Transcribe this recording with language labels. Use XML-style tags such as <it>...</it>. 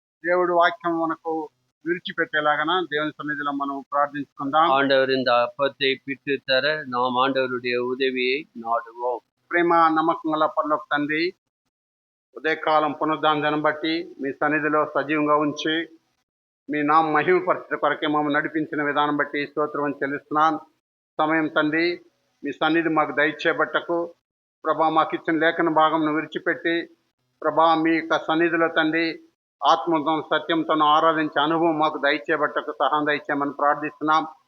<te>దేవుడు వాక్యం మనకు విడిచిపెట్టేలాగా దేవుని సన్నిధిలో మనం ప్రార్థించుకుందాం.</te> <ta>ஆண்டவர் இந்த அப்பத்தை பிட்டு தர நாம் ஆண்டவருடைய உதவியை நாடுவோம்.</ta> <te>ప్రేమ నమ్మకం గల పరలోక తండ్రి, ఉదయకాలం పునరుద్ధానం బట్టి మీ సన్నిధిలో సజీవంగా ఉంచి మీ నామ మహిమపరచ కొరకే మమ్మల్ని నడిపించిన విధానం బట్టి స్తోత్రం చెల్లిస్తున్నాను. సమయం తండ్రి మీ సన్నిధి మాకు దయచేయబట్టకు ప్రభా, మాకు ఇచ్చిన లేఖన భాగంను విడిచిపెట్టి ప్రభా మీ యొక్క సన్నిధిలో తండ్రి ఆత్మతో సత్యంతో ఆరాధించే అనుభవం మాకు దయచేయబట్టకు సహాయం దయచేయమని ప్రార్థిస్తున్నాం.</te>